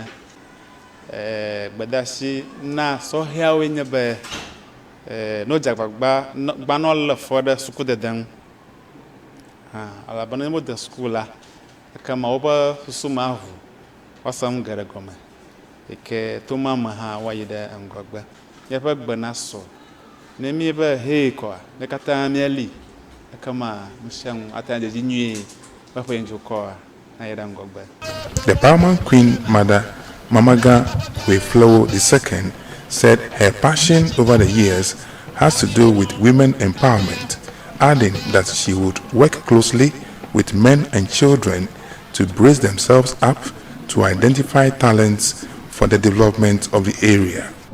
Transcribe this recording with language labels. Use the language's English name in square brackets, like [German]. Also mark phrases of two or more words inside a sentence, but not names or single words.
[Ewe] gbedeasi na sɔhɛawoe nye be no dzagbagba gbanɔ le fɔ ɖe sukudede ŋu alabena ne wode suku la ekema woƒe susu me aʋu woase ŋu ge ɖe gɔme yike to ma me hã woayi ɖe ŋgɔgbe míaƒe gbe na sɔ ne mie be hee kɔa ne katã míali ekema nu sia ŋu ata dzedzi nyuie ƒe ŋdzokɔa ayi ɖe ŋgɔgbe. [English] The paramount queen mother Mamaga Aflao II said her passion over the years has to do with women empowerment, adding that she would work closely with men and children to brace themselves up to identify talents for the development of the area.